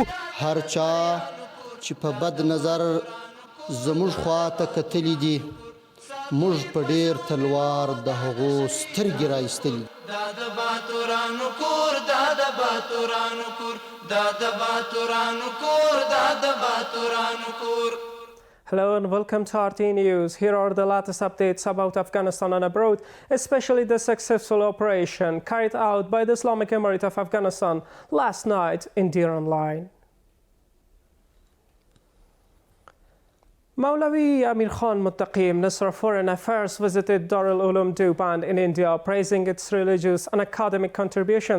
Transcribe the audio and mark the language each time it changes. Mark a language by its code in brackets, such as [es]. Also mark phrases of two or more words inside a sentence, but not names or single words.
[ps] هر چا چې په بد نظر زموږ خوا ته کتلي دي موږ په ډېر تلوار د هغو سترګې رایستلي. دا د باتورانو کور دا د باتورانو کور دا د باتورانو کور دا د باتورانو کور. [en] Hello and welcome to RTA News. Here are the latest updates about Afghanistan and abroad, especially the successful operation carried out by the Islamic Emirate of Afghanistan last night in Diran Line. Maulavi Amir Khan Muttaqi, Minister of Foreign Affairs, visited Darul Uloom Deoband in India, praising its religious and academic contributions.